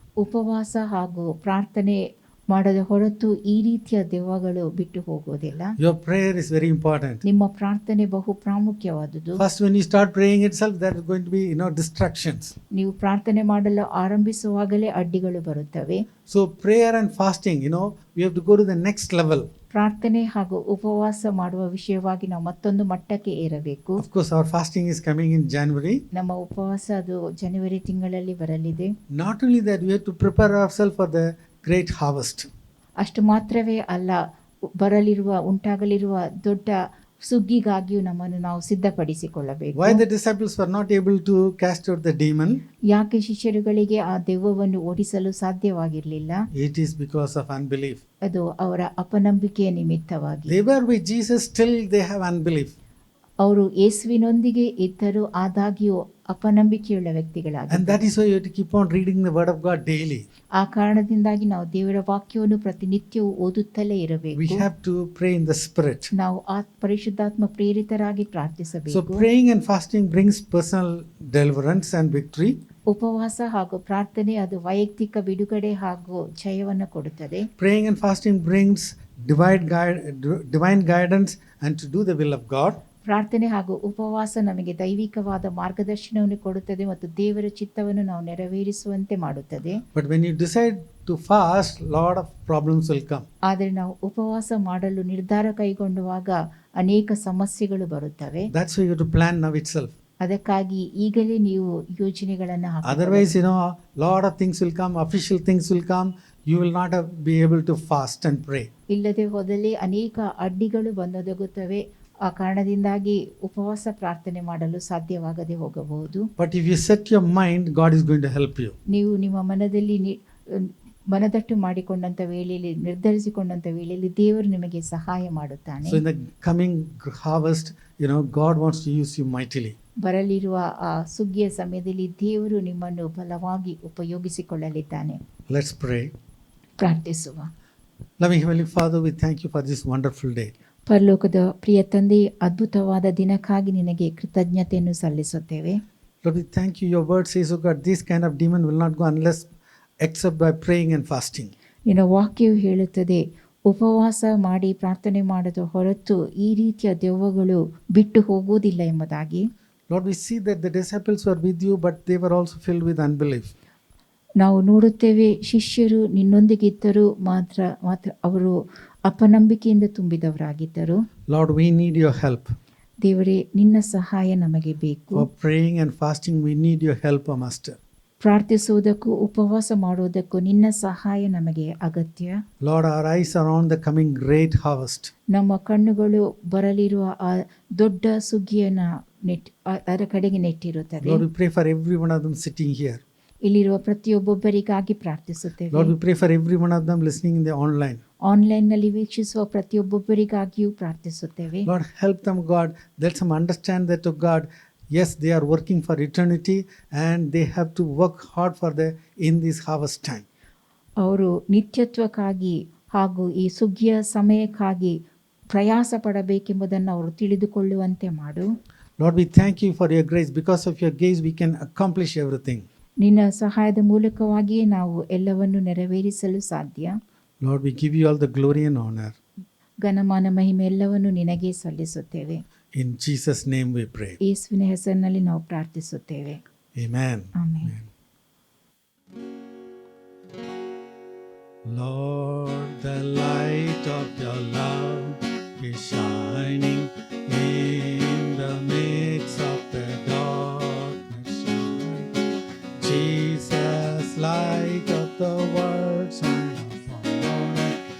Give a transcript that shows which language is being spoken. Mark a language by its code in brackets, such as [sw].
[kn] ಉಪವಾಸ ಹಾಗೂ ಪ್ರಾರ್ಥನೆ ಮಾಡದ ಹೊರತು ಈ ರೀತಿಯ ದೆವ್ವಗಳು ಬಿಟ್ಟು ಹೋಗುವುದಿಲ್ಲ. [en] Your prayer is very important. [kn] ನಿಮ್ಮ ಪ್ರಾರ್ಥನೆ ಬಹು ಪ್ರಾಮುಖ್ಯವಾದುದು. [en] First, when you start praying itself, there is going to be distractions. [kn] ನೀವು ಪ್ರಾರ್ಥನೆ ಮಾಡಲು ಆರಂಭಿಸುವಾಗಲೇ ಅಡ್ಡಿಗಳು ಬರುತ್ತವೆ. [en] So prayer and fasting, we have to go to the next level. [kn] ಪ್ರಾರ್ಥನೆ ಹಾಗೂ ಉಪವಾಸ ಮಾಡುವ ವಿಷಯವಾಗಿ ನಾವು ಮತ್ತೊಂದು ಮಟ್ಟಕ್ಕೆ ಏರಬೇಕು. [en] Of course, our fasting is coming in January. [kn] ನಮ್ಮ ಉಪವಾಸ ಅದು ಜನವರಿ ತಿಂಗಳಲ್ಲಿ ಬರಲಿದೆ. [en] Not only that, we have to prepare ourselves for the great harvest. [kn] ಅಷ್ಟು ಮಾತ್ರವೇ ಅಲ್ಲ, ಉಂಟಾಗಲಿರುವ ದೊಡ್ಡ ಸುಗ್ಗಿಗಾಗಿಯೂ ನಮ್ಮನ್ನು ನಾವು ಸಿದ್ಧಪಡಿಸಿಕೊಳ್ಳಬೇಕು. [en] Why the disciples were not able to cast out the demon? [kn] ಯಾಕೆ ಶಿಷ್ಯರುಗಳಿಗೆ ಆ ದೆವ್ವವನ್ನು ಓಡಿಸಲು ಸಾಧ್ಯವಾಗಿರಲಿಲ್ಲ? [en] It is because of unbelief. [kn] ಅದು ಅವರ ಅಪನಂಬಿಕೆಯ ನಿಮಿತ್ತವಾಗಿ. [en] They were with Jesus, still they have unbelief. [kn] ಅವರು ಯೇಸುವಿನೊಂದಿಗೆ ಇದ್ದರೂ ಆದಾಗ್ಯೂ ಅಪನಂಬಿಕೆಯುಳ್ಳ [en] And [kn] ವ್ಯಕ್ತಿಗಳಾಗಿದ್ದಾರೆ. [en] that is why you have to keep on reading the word of God daily. [kn] ಆ ಕಾರಣದಿಂದಾಗಿ ನಾವು ದೇವರ ವಾಕ್ಯವನ್ನು ಪ್ರತಿನಿತ್ಯವೂ ಓದುತ್ತಲೇ [en] We [kn] ಇರಬೇಕು. [en] have to pray in the spirit. [kn] ನಾವು ಪರಿಶುದ್ಧಾತ್ಮ ಪ್ರೇರಿತರಾಗಿ [en] So [kn] ಪ್ರಾರ್ಥಿಸಬೇಕು. [en] praying and fasting brings personal deliverance and victory. [kn] ಉಪವಾಸ ಹಾಗೂ ಪ್ರಾರ್ಥನೆ ಅದು ವೈಯಕ್ತಿಕ ಬಿಡುಗಡೆ ಹಾಗೂ ಜಯವನ್ನು ಕೊಡುತ್ತದೆ. [en] Praying and fasting brings divine guidance and to do the will of God. [kn] ಪ್ರಾರ್ಥನೆ ಹಾಗೂ ಉಪವಾಸ ನಮಗೆ ದೈವಿಕವಾದ ಮಾರ್ಗದರ್ಶನವನ್ನು ಕೊಡುತ್ತದೆ ಮತ್ತು ದೇವರ ಚಿತ್ತವನ್ನು ನಾವು ನೆರವೇರಿಸುವಂತೆ ಮಾಡುತ್ತದೆ. [en] But when you decide to fast, lot of problems will come. [kn] ಆದರೆ ನಾವು ಉಪವಾಸ ಮಾಡಲು ನಿರ್ಧಾರ ಕೈಗೊಂಡಾಗ ಅನೇಕ ಸಮಸ್ಯೆಗಳು ಬರುತ್ತವೆ. [en] That's why you have to plan now itself. [kn] ಅದಕ್ಕಾಗಿ ಈಗಲೇ ನೀವು ಯೋಜನೆಗಳನ್ನು [en] Otherwise, lot of things will come, official things will come. You will not be able to fast and pray. [kn] ಇಲ್ಲದೆ ಹೋದಲ್ಲಿ ಅನೇಕ ಅಡ್ಡಿಗಳು ಬಂದೊದಗುತ್ತವೆ. ಆ ಕಾರಣದಿಂದಾಗಿ ಉಪವಾಸ ಪ್ರಾರ್ಥನೆ ಮಾಡಲು ಸಾಧ್ಯವಾಗದೆ ಹೋಗಬಹುದು. [en] But if you set your mind, God is going to help you. [kn] ನೀವು ನಿಮ್ಮ ಮನದಲ್ಲಿ ಮನದಟ್ಟು ಮಾಡಿಕೊಂಡಂತ ವೇಳೆಯಲ್ಲಿ, ನಿರ್ಧರಿಸಿಕೊಂಡಂತ ವೇಳೆಯಲ್ಲಿ ದೇವರು ನಿಮಗೆ ಸಹಾಯ ಮಾಡುತ್ತಾನೆ. [en] So in the coming harvest, God wants to use you mightily. [kn] ಬರಲಿರುವ ಆ ಸುಗ್ಗಿಯ ಸಮಯದಲ್ಲಿ ದೇವರು ನಿಮ್ಮನ್ನು ಬಲವಾಗಿ ಉಪಯೋಗಿಸಿಕೊಳ್ಳಲಿದ್ದಾನೆ. [en] Let's pray. [kn] ಪ್ರಾರ್ಥಿಸುವ. [en] Loving Heavenly Father, we thank you for this wonderful day. [kn] ಪರಲೋಕದ ಪ್ರಿಯ ತಂದೆ, ಅದ್ಭುತವಾದ ದಿನಕ್ಕಾಗಿ ನಿನಗೆ ಕೃತಜ್ಞತೆಯನ್ನು ಸಲ್ಲಿಸುತ್ತೇವೆ. [en] Lord, we thank you. Your word says, oh God, this kind of demon will not go except by praying and fasting. [kn] ನಿನ್ನ ವಾಕ್ಯವು ಹೇಳುತ್ತದೆ, ಉಪವಾಸ ಮಾಡಿ ಪ್ರಾರ್ಥನೆ ಮಾಡದ ಹೊರತು ಈ ರೀತಿಯ ದೆವ್ವಗಳು ಬಿಟ್ಟು ಹೋಗುವುದಿಲ್ಲ ಎಂಬುದಾಗಿ. [en] Lord, we see that the disciples were with you, but they were also filled with unbelief. [kn] ನಾವು ನೋಡುತ್ತೇವೆ, ಶಿಷ್ಯರು ನಿನ್ನೊಂದಿಗಿದ್ದರೂ ಮಾತ್ರ ಅವರು ಅಪನಂಬಿಕೆಯಿಂದ ತುಂಬಿದವರಾಗಿದ್ದರು. [en] Lord, we need your help. [kn] ದೇವರೇ, ನಿನ್ನ ಸಹಾಯ ನಮಗೆ ಬೇಕು. [en] For praying and fasting, we need your help, O Master. [kn] ಪ್ರಾರ್ಥಿಸುವುದಕ್ಕೂ ಉಪವಾಸ ಮಾಡುವುದಕ್ಕೂ ನಿನ್ನ ಸಹಾಯ ನಮಗೆ ಅಗತ್ಯ. [en] Lord, our eyes are on the coming great harvest. [kn] ನಮ್ಮ ಕಣ್ಣುಗಳು ಬರಲಿರುವ ಆ ದೊಡ್ಡ ಸುಗ್ಗಿಯನ್ನ ಅದರ ಕಡೆಗೆ ನೆಟ್ಟಿರುತ್ತದೆ. [en] Lord, we pray for every one of them sitting here. [kn] ಇಲ್ಲಿರುವ ಪ್ರತಿಯೊಬ್ಬೊಬ್ಬರಿಗಾಗಿ ಪ್ರಾರ್ಥಿಸುತ್ತೇವೆ. [en] Lord, we pray for every one of them listening in the online. [kn] ಆನ್ಲೈನ್ನಲ್ಲಿ ವೀಕ್ಷಿಸುವ ಪ್ರತಿಯೊಬ್ಬೊಬ್ಬರಿಗಾಗಿಯೂ ಪ್ರಾರ್ಥಿಸುತ್ತೇವೆ. [en] Lord, help them, God. Let them understand that, oh God, yes, they are working for eternity and they have to work hard for in this harvest time. [kn] ಅವರು ನಿತ್ಯತ್ವಕ್ಕಾಗಿ ಹಾಗೂ ಈ ಸುಗ್ಗಿಯ ಸಮಯಕ್ಕಾಗಿ ಪ್ರಯಾಸ ಪಡಬೇಕೆಂಬುದನ್ನು ಅವರು ತಿಳಿದುಕೊಳ್ಳುವಂತೆ ಮಾಡು. [en] Lord, we thank you for your grace. Because of your grace, we can accomplish everything. [kn] ನಿನ್ನ ಸಹಾಯದ ಮೂಲಕವಾಗಿಯೇ ನಾವು ಎಲ್ಲವನ್ನು ನೆರವೇರಿಸಲು ಸಾಧ್ಯ. [en] Lord, we give you all the glory and honor. [kn] ಘನಮಾನ ಮಹಿಮೆ ಎಲ್ಲವನ್ನು ನಿನಗೆ ಸಲ್ಲಿಸುತ್ತೇವೆ. [en] In Jesus' name we pray. [kn] ಯೇಸುವಿನ ಹೆಸರಿನಲ್ಲಿ ನಾವು ಪ್ರಾರ್ಥಿಸುತ್ತೇವೆ. [en] Amen. [kn] Amen. [en] Lord, the light of your love is shining in the midst of the darkness. Jesus, light of the world, shine upon us.